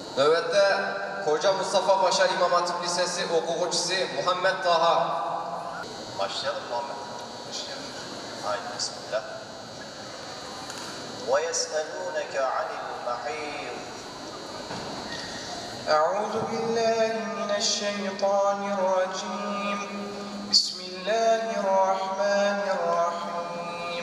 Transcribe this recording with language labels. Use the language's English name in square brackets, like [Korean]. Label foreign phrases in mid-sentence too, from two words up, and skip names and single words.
[Turkish] Növbette Koca Mustafa Paşa İmam Hatip Lisesi okuyucusu Muhammed Taha. Başlayalım Muhammed. Başlayalım. Haydi bismillah. [Arabic] وَيَسْأَلُونَكَ عَنِ الْمَحِيضِ أعوذ بالله من الشيطان الرجيم بسم الله الرحمن الرحيم